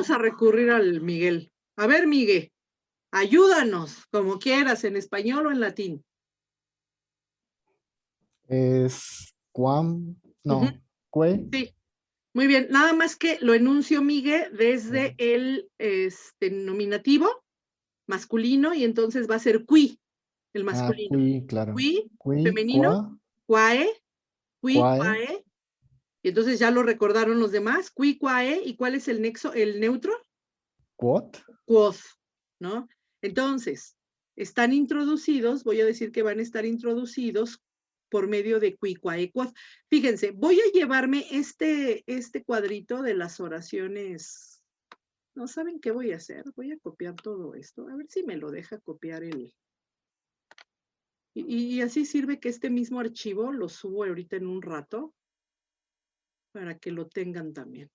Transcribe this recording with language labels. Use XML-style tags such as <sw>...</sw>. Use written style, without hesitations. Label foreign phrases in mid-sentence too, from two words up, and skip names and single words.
<es>Vamos a recurrir al Miguel. A ver, Miguel, ayúdanos, como quieras, en español o en latín. Es cuam, no, cue. Sí, muy bien. Nada más que lo enuncio, Miguel, desde el nominativo masculino y entonces va a ser qui, el masculino. Qui, claro. Qui, Qui,</es> <la>femenino, quae, qui, quae.</la> <es>Y entonces ya lo recordaron los demás.</es> <la>Qui, quae.</la> <es>¿Y cuál es el nexo, el neutro? Quot. Quoth, ¿no? Entonces, están introducidos, voy a decir que van a estar introducidos por medio de</es> <la>qui, quae, quoth.</la> <es>Fíjense, voy a llevarme este cuadrito de las oraciones. ¿No saben qué voy a hacer? Voy a copiar todo esto. A ver si me lo deja copiar el... Y así sirve que este mismo archivo lo subo ahorita en un rato para que lo tengan también.</es>